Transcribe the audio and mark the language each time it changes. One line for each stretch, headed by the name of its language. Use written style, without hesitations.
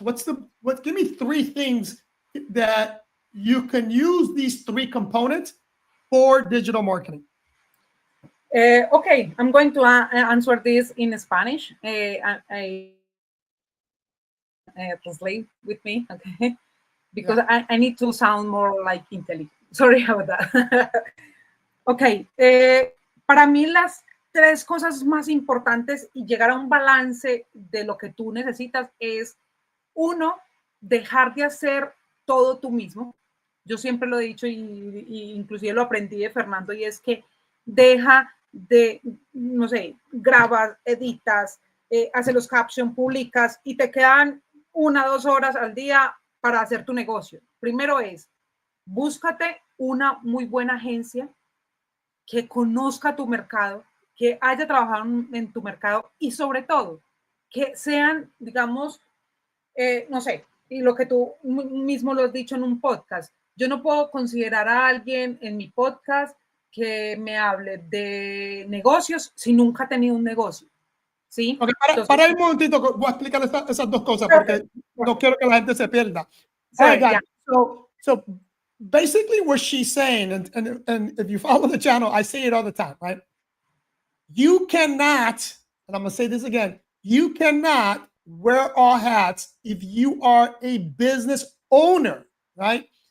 English: Give me three things that you can use these three components for digital marketing. Okay, I'm going to answer this in Spanish. I translate with me, okay? Because yeah. I need to sound more like intelligent. Sorry about that.
Spanish: Ok, para mí las tres cosas más importantes y llegar a un balance de lo que tú necesitas es, uno, dejar de hacer todo tú mismo. Yo siempre lo he dicho y inclusive lo aprendí de Fernando, y es que deja de, no sé, grabas, editas, haces los captions, publicas y te quedan 1 o 2 horas al día para hacer tu negocio. Primero es, búscate una muy buena agencia que conozca tu mercado, que haya trabajado en tu mercado y sobre todo que sean, digamos, no sé, y lo que tú mismo lo has dicho en un podcast, yo no puedo considerar a alguien en mi podcast que me hable de negocios si nunca ha tenido un negocio, ¿sí?
English: Okay,
Spanish: Entonces, para un momentito, voy a explicar esas dos cosas porque
English: perfect,
Spanish: no quiero que la gente se pierda.
English: All right, guys. yeah, So basically what she's saying, and if you follow the channel, I say it all the time, right? You cannot, and I'm going to say this again, you cannot wear all hats if you are a business owner, right?